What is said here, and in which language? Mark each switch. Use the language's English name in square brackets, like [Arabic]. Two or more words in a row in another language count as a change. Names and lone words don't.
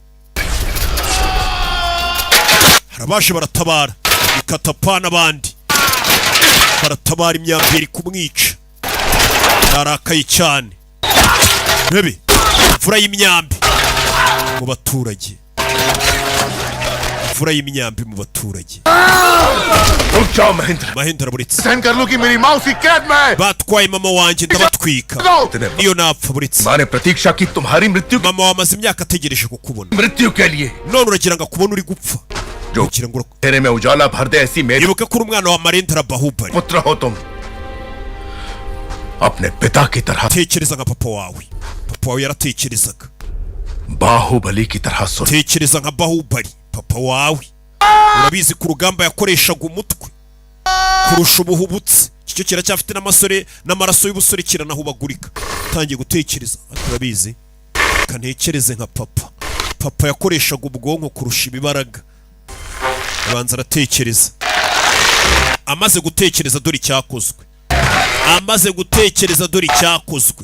[Kinyarwanda] Harabaje baratabara, Katapa n'abandi baratabara, imyambi iri kumwica. Yarakaye cyane. Rebe imvura y'imyambi mu baturage, imvura y'imyambi mu baturage. [Hindi] रुक जाओ महेंद्र [Kinyarwanda] Mahindra buritse, [Hindi] सहन कर लो कि मेरी मौसी कैद में है [Kinyarwanda] batwaye mama wanjye ndabatwika. Niyo napfa buritse, [Hindi] माँ ने प्रतीक्षा की तुम्हारी मृत्यु [Kinyarwanda] mama wamaze imyaka ategereje kukubona, [Hindi] मृत्यु के लिए [Kinyarwanda] none uragira ngo akubone uri gupfa. [Hindi] जो [Kinyarwanda] Ugira ngo [Hindi] तेरे में उजाला भर दे ऐसी मेरी [Kinyarwanda] ibuka ko uri umwana wa Marendra Bahubali. [Hindi] पुत्र हो तुम अपने पिता की तरह [Kinyarwanda] Tekereza nka papa wawe, papa wawe yaratekerezaga. [Hindi] बाहुबली की तरह सुन [Kinyarwanda] Tekereza nka Bahubali, papa wawe. Urabizi ku rugamba yakoreshaga umutwe kurusha ubuhubutse. Icyo kiracyafite n'amasore n'amaraso y'ubusore kiranahubagurika. Tangiye gutekereza, urabizi, kantekereze nka papa. Papa yakoreshaga ubwonko kurusha ibibaraga. Abanza aratekereza, amaze gutekereza dore icyakozwe, amaze gutekereza dore icyakozwe.